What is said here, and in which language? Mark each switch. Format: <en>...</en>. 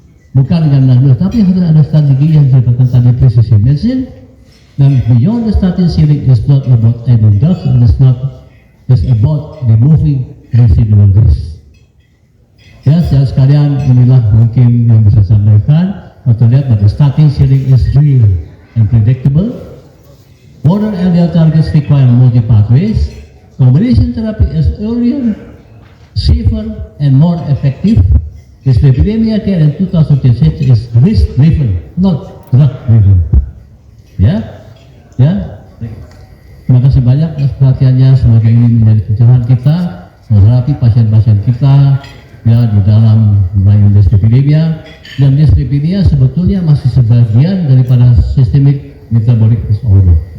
<id>Bukan dengan dose, tapi harus ada strategi yang disebutkan tadi precision medicine. Dan</id> <en>beyond the statin ceiling is not about adding drugs, and it's about removing residual risk.</en> <id>Ya, saudara sekalian, inilah mungkin yang bisa saya sampaikan. Atau lihat bahwa</id> <en>statin ceiling is real and predictable. Modern LDL targets require multi-pathways. Combination therapy is earlier, safer, and more effective. Dyslipidemia care in 2006 is risk-driven, not drug-driven. Ya.</en> <id>Terima kasih banyak atas perhatiannya. Semoga ini menjadi pencerahan kita menghadapi pasien-pasien kita ya di dalam melayani dyslipidemia. Dan dyslipidemia sebetulnya masih sebagian daripada systemic metabolic disorder.</id>